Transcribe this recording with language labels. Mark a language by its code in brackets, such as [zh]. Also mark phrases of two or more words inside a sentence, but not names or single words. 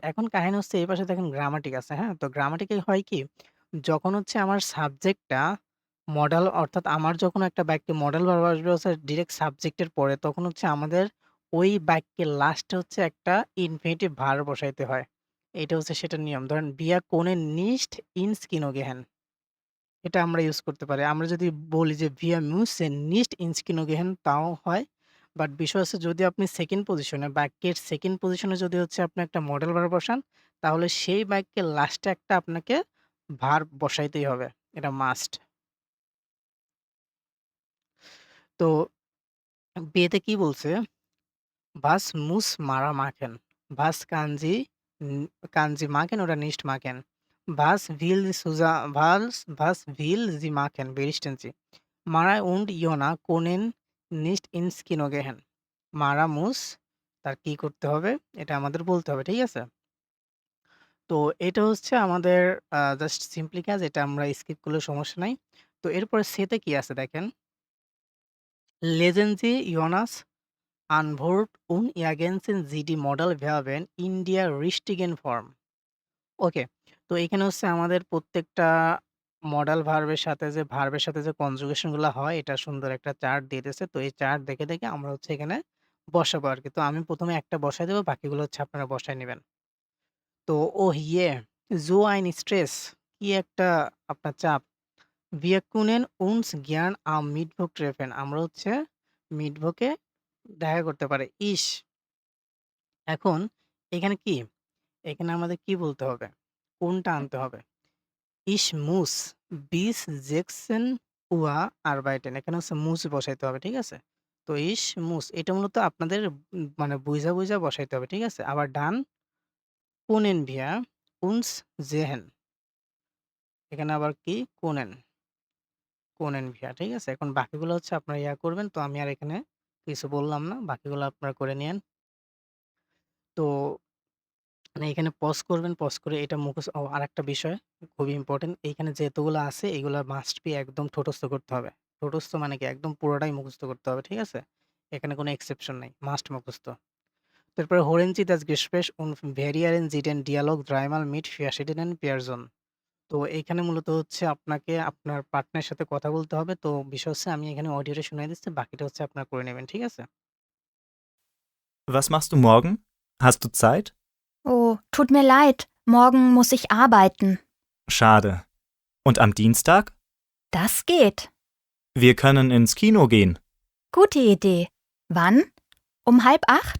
[bn] এখন কাহিনী হচ্ছে এই পাশে দেখেন গ্রামাটিক আছে, হ্যাঁ? তো গ্রামাটিকে হয় কি? যখন হচ্ছে আমার সাবজেক্টটা মডাল, অর্থাৎ আমার যখন একটা বাক্যে মডাল ভার্ব আসবে হচ্ছে [en] direct subject [bn] পরে, তখন হচ্ছে আমাদের ওই বাক্যের লাস্টে হচ্ছে একটা [en] infinitive verb [bn] বসাইতে হয়। এইটা হচ্ছে সেটার নিয়ম। ধরেন [de] "Wir können nicht ins Kino gehen"। [bn] এটা আমরা ইউজ করতে পারি। আমরা যদি বলি যে [de] "Wir müssen nicht ins Kino gehen" [bn] তাও হয়। বাট বিষয় হচ্ছে যদি আপনি [en] second position, [bn] বাক্যের [en] second position [bn] যদি হচ্ছে আপনি একটা [en] modal verb [bn] বসান, তাহলে সেই বাক্যের লাস্টে একটা আপনাকে ভার্ব বসাইতেই হবে। এটা মাস্ট। তো বিয়েতে কি বলছে? [de] "Was muss Mara machen? Kann sie machen oder nicht machen? Was will sie machen? Berichten Sie." Mara und Jona können nicht ins Kino gehen। [bn] মারা মুস তার কি করতে হবে? এটা আমাদের বলতে হবে। ঠিক আছে? তো এটা হচ্ছে আমাদের [en] just simply [bn] কাজ। এটা আমরা স্কিপ করলেও সমস্যা নাই। তো এরপরে সে তে কি আছে দেখেন। [de] Lesen Sie Jonas Antwort und ergänzen Sie die Modalverben in der richtigen Form। [bn] ওকে। তো এখানে হচ্ছে আমাদের প্রত্যেকটা [en] modal verb [bn] সাথে যে কনজুগেশন গুলা হয়, এটা সুন্দর একটা চার্ট দিয়ে দিয়েছে। তো এই চার্ট দেখে আমরা হচ্ছে এখানে বসাবো আরকি। তো আমি ১ম এ একটা বসায় দেব, বাকিগুলো হচ্ছে আপনারা বসায় নিবেন। তো "ওহ ইয়ে, [de] so ein Stress"। [bn] কি একটা আপনার চাপ। [de] "Wir können uns gern am Mittwoch treffen"। [bn] আমরা হচ্ছে মিটবকে দেখা করতে পারি। ইস! এখন এখানে কি? এখানে আমাদের কি বলতে হবে? কোনটা আনতে হবে? [de] Ich muss bis 16 Uhr arbeiten। [bn] এখানে হচ্ছে muss বসাইতে হবে। ঠিক আছে? তো ইস মুস এটা মূলত আপনাদের মানে বুইঝা, বুইঝা বসাইতে হবে। ঠিক আছে? আবার [de] dann können wir uns sehen. [bn] এখানে আবার কি [de] können wir. [bn] ঠিক আছে? এখন বাকিগুলো হচ্ছে আপনারা করবেন। তো আমি আর এখানে কিছু বললাম না। বাকিগুলো আপনারা করে নিয়েন। তো মানে এখানে পজ করবেন, পজ করে এটা আরেকটা বিষয় খুবই ইম্পোর্টেন্ট। এইখানে যতগুলো আছে এগুলা [en] must be [bn] একদম ঠোঁটস্থ করতে হবে। ঠোঁটস্থ মানে কি একদম পুরোটাই মুখস্থ করতে হবে। ঠিক আছে? এখানে কোনো এক্সেপশন নাই। মাস্ট মুখস্থ। [de] তারপরে hören Sie das Gespräch und variieren Sie den Dialog dreimal mit verschiedenen Personen. [bn] তো এইখানে মূলত হচ্ছে আপনাকে আপনার পার্টনারের সাথে কথা বলতে হবে। তো বিষয় হচ্ছে আমি এখানে অডিওটা শুনাই দিচ্ছি। বাকিটা হচ্ছে আপনারা করে নেবেন। ঠিক আছে? [de] Was machst du morgen? Hast du Zeit? Oh, tut mir leid. Morgen muss ich arbeiten. Schade. Und am Dienstag? Das geht. Wir können ins Kino gehen. Gute Idee. Wann? Um 7:30?